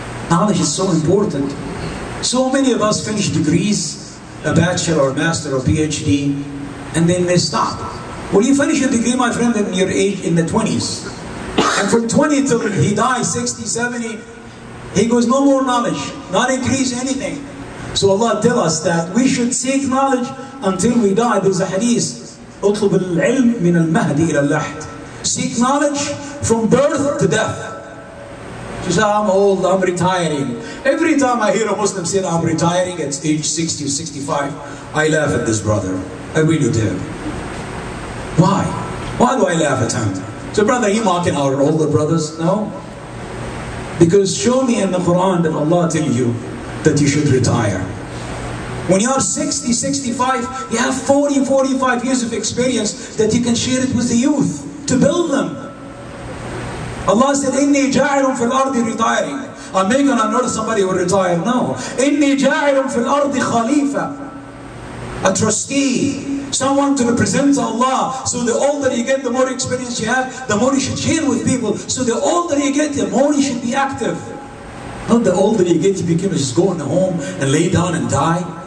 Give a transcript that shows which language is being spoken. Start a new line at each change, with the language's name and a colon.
English: Knowledge is so important. So many of us finish degrees, a bachelor, or master, or PhD, and then they stop. Well, you finish your degree, my friend, in your age, in the 20s. And from 20 till he dies, 60, 70, he goes, no more knowledge, not increase anything. So Allah tells us that we should seek knowledge until we die. There's a hadith,
Arabic: اطلب العلم من المهد إلى اللحد.
English: Seek knowledge from birth to death. You say, I'm old, I'm retiring. Every time I hear a Muslim say, I'm retiring at age 60 or 65, I laugh at this brother. I really do. Why? Why do I laugh at him? So brother, you mocking our older brothers? No. Because show me in the Quran that Allah tell you that you should retire. When you are 60, 65, you have 40, 45 years of experience that you can share it with the youth to build them. Allah said,
Arabic: إِنِّي جَاعِلٌ فِي الْأَرْضِ
English: retiring. I'm making on earth somebody who will retire. No.
Arabic: إِنِّي جَاعِلٌ فِي الْأَرْضِ خَلِيفَةً.
English: A trustee. Someone to represent Allah. So the older you get, the more experience you have, the more you should share with people. So the older you get, the more you should be active. Not the older you get, you become just go in the home and lay down and die.